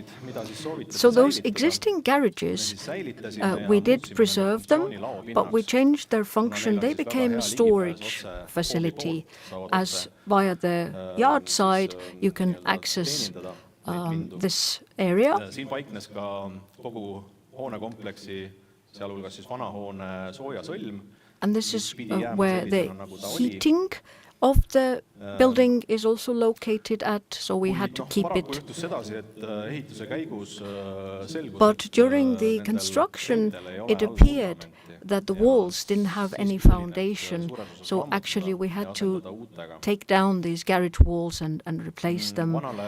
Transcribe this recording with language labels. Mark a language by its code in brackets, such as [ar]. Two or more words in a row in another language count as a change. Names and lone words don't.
[en] So those existing garages, we did preserve them, but we changed their function. They became a storage facility, as via the yard side you can access this area. [et] Siin paiknes ka kogu hoonekompleksi, sealhulgas siis vana hoone soojasõlm. [en] And this is where the heating of the building is also located at, so we had to keep it. But during the construction, it appeared that the walls didn't have any foundation, so actually we had to take down these garage walls and replace them.